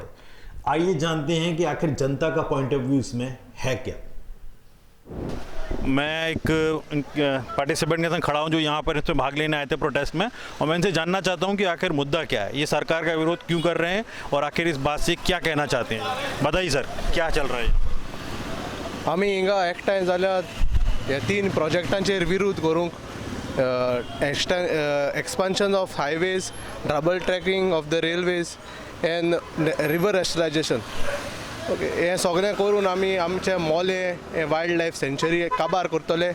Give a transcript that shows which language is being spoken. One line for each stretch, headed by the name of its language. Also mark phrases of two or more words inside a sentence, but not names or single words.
Hindi: आइए जानते हैं कि आखिर जनता का
English: point of view
Hindi: इसमें है क्या। मैं एक पार्टिसिपेंट के संग खड़ा हूं जो यहाँ पर इसमें भाग लेने आए थे प्रोटेस्ट में, और मैं इनसे जानना चाहता हूं कि आखिर मुद्दा क्या है, ये सरकार का विरोध क्यों कर रहे हैं और आखिर इस बात से क्या कहना चाहते हैं। बताइए सर, क्या चल रहा है।
Konkani: आम्ही हिंगा एकठांय जाल्यात ह्या 3 प्रोजेक्टांचेर विरोध करूंक,
English: expansion of highways, double tracking of the railways and river restalization,
Konkani: ओके, हे सगळें करून आमी आमचे मोले हे
English: wild life sanctuary
Konkani: काबार करतले।